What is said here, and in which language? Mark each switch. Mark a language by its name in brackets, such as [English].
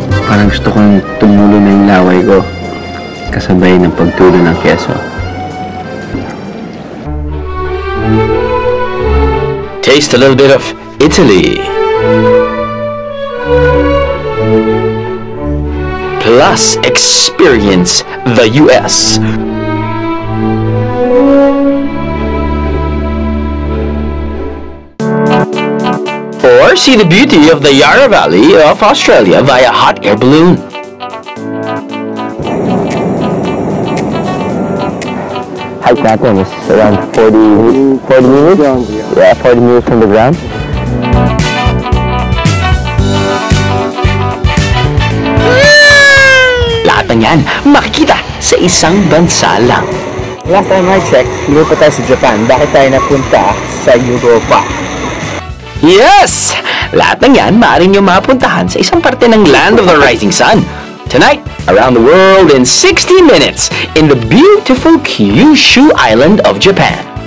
[Filipino] Parang gusto kong tumulo na yung laway ko kasabay ng pagtulo ng keso. [English] Taste a little bit of Italy. Plus experience the US. Or see the beauty of the Yarra Valley of Australia via hot air balloon. [Filipino] Hike natin is around 40 meters? [English] Yeah, 40 meters from the ground. [Filipino] Lahat ng yan makikita sa isang bansa lang. [English] Last time I checked, [Filipino] hindi pa tayo sa Japan. Bakit tayo napunta sa Europa? [English] Yes! [Filipino] Lahat ng yan maaari nyo mapuntahan sa isang parte ng Land of the Rising Sun. [English] Tonight, around the world in 60 minutes in the beautiful Kyushu Island of Japan.